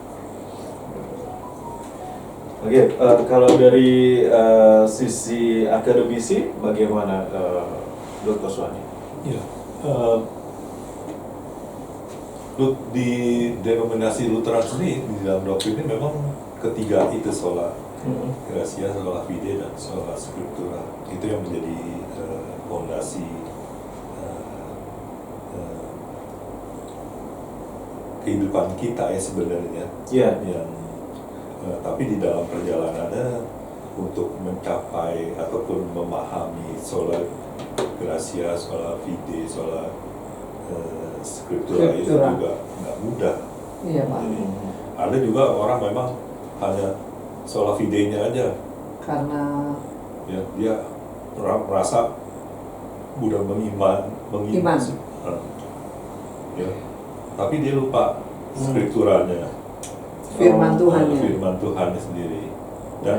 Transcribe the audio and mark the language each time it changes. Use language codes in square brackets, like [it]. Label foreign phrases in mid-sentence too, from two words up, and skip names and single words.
[id] Oke, kalau dari sisi akademisi bagaimana, Dr. Suwandi? Ya, di denominasi Lutheran sendiri di dalam doktrinnya memang ketiga itu, [la] sola gratia, sola fide, dan sola scriptura, [id] itu yang menjadi fondasi kehidupan kita ya sebenarnya. Iya. Yang tapi di dalam perjalanannya untuk mencapai ataupun memahami [la] sola gratia, sola fide, sola scriptura [id] itu Scriptura. juga nggak mudah. Iya Pak. Jadi ada juga orang memang hanya [la] sola fide-nya [id] aja, Karena ya dia merasa udah Iman. Ya, tapi dia lupa scripturanya, firman Tuhannya. firman Tuhannya sendiri. Dan